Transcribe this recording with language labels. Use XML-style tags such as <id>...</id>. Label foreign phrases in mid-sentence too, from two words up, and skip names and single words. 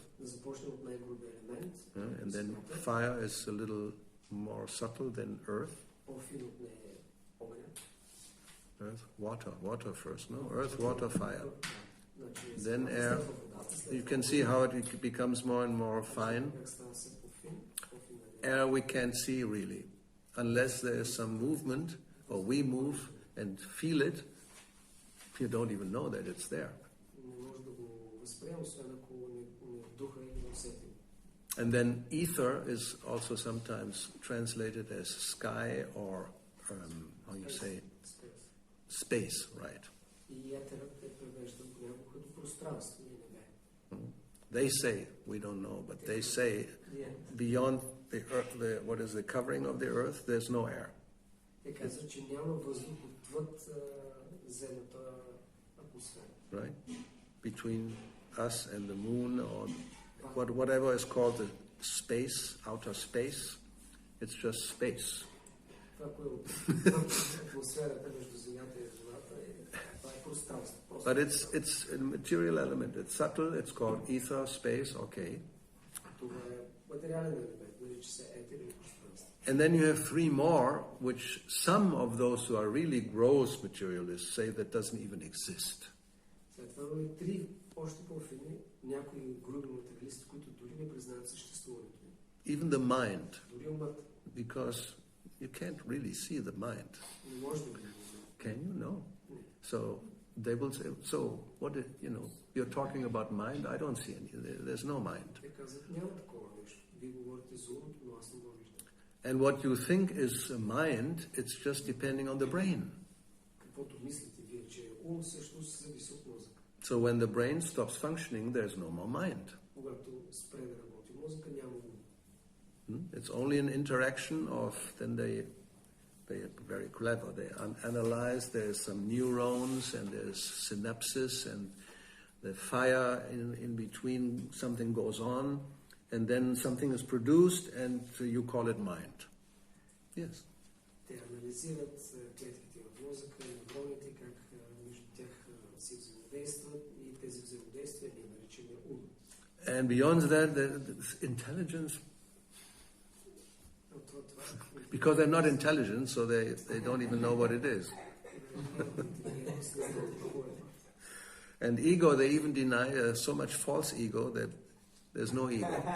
<bg>Да започнем от най-грубия елемент.</bg> <en>And then fire is a little more subtle than earth.</en> <bg>По-фин от нея е огъня.</bg> <en>Earth, water first, no? Earth, water, fire. Then air. You can see how it becomes more and more fine. Air we can't see really, unless there is some movement or we move and feel it, you don't even know that it's there.</en> <bg>Не може да го възприемем, освен ако не вдуха и не усетим.</bg> <en>And then ether is also sometimes translated as sky or, how you say, space, right?</en> <bg>И етерът е превеждан понякога като пространство и небе.</bg> <en>They say, we don't know, but they say beyond the earth, what is the covering of the earth, there's no air.</en> <bg>Те казват, че няма въздух отвъд земната атмосфера.</bg> <en>Right? Between us and the moon or whatever is called the space, outer space, it's just space.</en> <bg>Това, което е атмосферата между земята и земята, това е пространство.</bg> <en>But it's a material element. It's subtle. It's called ether, space, okay.</en> <bg>Това е материален елемент, нарича се етер или пространство.</bg> <en>And then you have three more, which some of those who are really gross materialists say that doesn't even exist.</en> <bg>След това има три още по-фини, някои груби материалисти, които дори не признаят съществуването.</bg> <en>Even the mind,</en> <bg>Дори умът.</bg> <en>because you can't really see the mind.</en> <bg>Не може да го видим.</bg> <en>Can you? No.</en> <bg>Не.</bg> <en>So they will say, so what did, you're talking about mind? I don't see any. There's no mind.</en> <bg>Те казват, няма такова нещо. Вие говорите за умото, но аз не го виждам.</bg> <en>And what you think is a mind, it's just depending on the brain.</en> <bg>Каквото мислите вие, че е ум, всъщност зависи от мозъка.</bg> <en>So when the brain stops functioning, there's no more mind.</en> <bg>Когато спре да работи мозъка, няма ум.</bg> <en>It's only an interaction of, then they are very clever. They analyze, there's some neurons and there's synapses and the fire in between, something goes on and then something is produced and you call it mind. Yes.</en> <bg>Те анализират клетките в мозъка, невроните, как между тях си взаимодействат и тези взаимодействия ние наричаме ум.</bg> <en>And beyond that, there's intelligence. Because they're not intelligent, so they don't even know what it is. And ego, they even deny so much false ego that there's no ego.</en>